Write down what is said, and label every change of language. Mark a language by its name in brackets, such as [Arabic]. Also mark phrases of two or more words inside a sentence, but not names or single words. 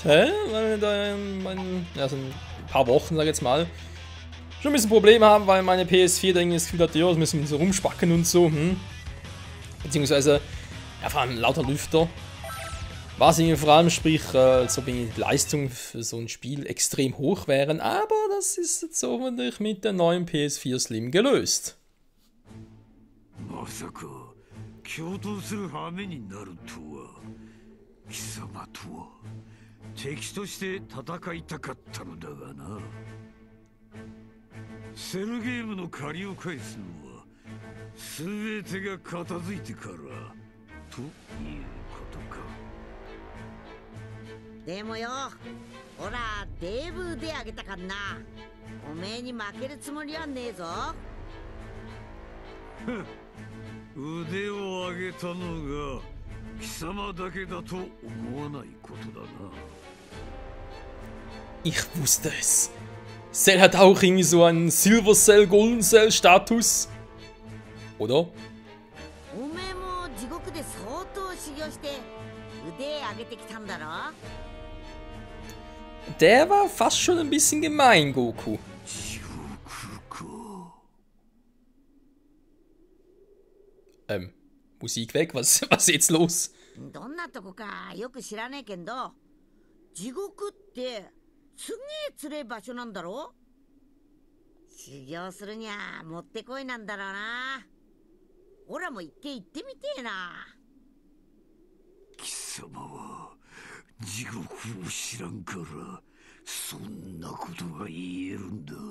[German] Weil da so ein paar Wochen, sag ich jetzt mal, schon ein bisschen Probleme haben, weil meine PS4 da irgendwie das Gefühl hat, ja, das müssen wir so rumspacken und so. Beziehungsweise, ja, vor allem lauter Lüfter. Was irgendwie vor allem sprich, als ob die Leistung für so ein Spiel extrem hoch wären. Aber das ist jetzt hoffentlich mit der neuen [English] PS4 Slim [German] gelöst. [Japanese] まさか共闘する羽目になるとは貴様とは敵として戦いたかったのだがな。セルゲームの借りを返すのは全てが片付いてからということか。でもよ、ほらデブ腕上げたかんな。おめえに負けるつもりはねえぞ。腕を上げたのが貴様だけだと思わないことだな。 [German] Ich wusste es. Cell hat auch irgendwie so einen [English] Silver Cell, Golden Cell [German] Status. Oder? [Japanese] おめえも地獄で相当修行して腕上げてきたんだろ。 [German] Der war fast schon ein bisschen gemein, Goku. Musik weg, was ist jetzt los? [Japanese] どんなとこかよく知らねえけど、地獄ってすげえつれえ場所なんだろ。修行するにゃもってこいなんだろうな。オラも一回行ってみてえな。貴様は地獄を知らんからそんなことが言えるんだ。